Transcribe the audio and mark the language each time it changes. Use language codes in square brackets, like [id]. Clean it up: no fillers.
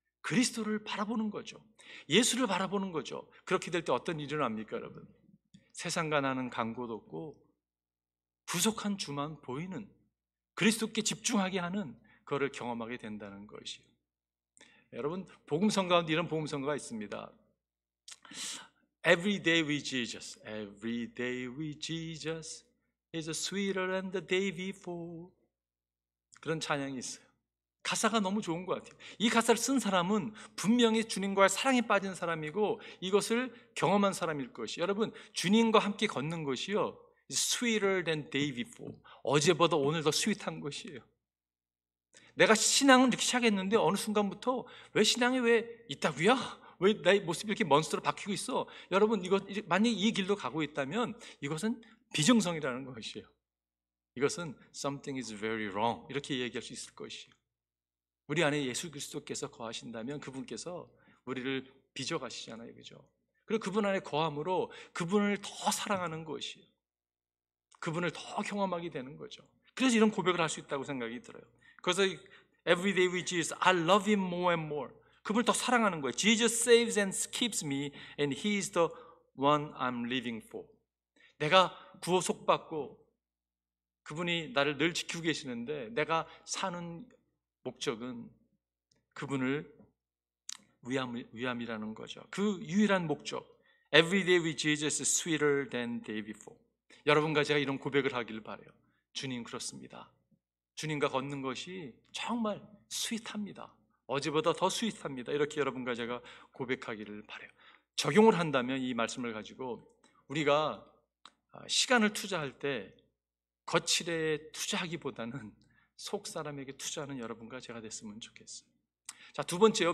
[ko] 그리스도를 바라보는 거죠. 예수를 바라보는 거죠. 그렇게 될 때 어떤 일이 일어납니까, 여러분? 세상과 나는 간고도 없고 부족한 주만 보이는, 그리스도께 집중하게 하는 그거를 경험하게 된다는 것이에요. 여러분, 복음성 가운데 이런 복음성가가 있습니다. [en] Every day with Jesus, every day with Jesus is sweeter than the day before. [ko] 그런 찬양이 있어요. 가사가 너무 좋은 것 같아요. 이 가사를 쓴 사람은 분명히 주님과의 사랑에 빠진 사람이고 이것을 경험한 사람일 것이. 여러분, 주님과 함께 걷는 것이요, [en] sweeter than day before. [ko] 어제보다 오늘 더 스윗한 것이에요. 내가 신앙은 이렇게 시작했는데 어느 순간부터 왜 신앙이 왜 있다고요? 왜 나의 모습이 이렇게 몬스터로 바뀌고 있어? 여러분, 만약 이 길로 가고 있다면 이것은 비정성이라는 것이에요. 이것은 [en] something is very wrong, [ko] 이렇게 얘기할 수 있을 것이에요. 우리 안에 예수 그리스도께서 거하신다면 그분께서 우리를 빚어가시잖아요, 그죠? 그리고 그분 안에 거함으로 그분을 더 사랑하는 것이에요. 그분을 더 경험하게 되는 거죠. 그래서 이런 고백을 할 수 있다고 생각이 들어요. 그래서 [en] every day with Jesus, I love him more and more. [ko] 그분을 더 사랑하는 거예요. [en] Jesus saves and keeps me and he is the one I'm living for. [ko] 내가 구속받고 그분이 나를 늘 지키고 계시는데 내가 사는 목적은 그분을 위함이라는 거죠. 그 유일한 목적. [en] Every day with Jesus is sweeter than day before. [ko] 여러분과 제가 이런 고백을 하기를 바라요. 주님, 그렇습니다. 주님과 걷는 것이 정말 스윗합니다. 어제보다 더 스윗합니다. 이렇게 여러분과 제가 고백하기를 바라요. 적용을 한다면 이 말씀을 가지고 우리가 시간을 투자할 때 거칠에 투자하기보다는 속 사람에게 투자하는 여러분과 제가 됐으면 좋겠어요. 자, 두 번째요.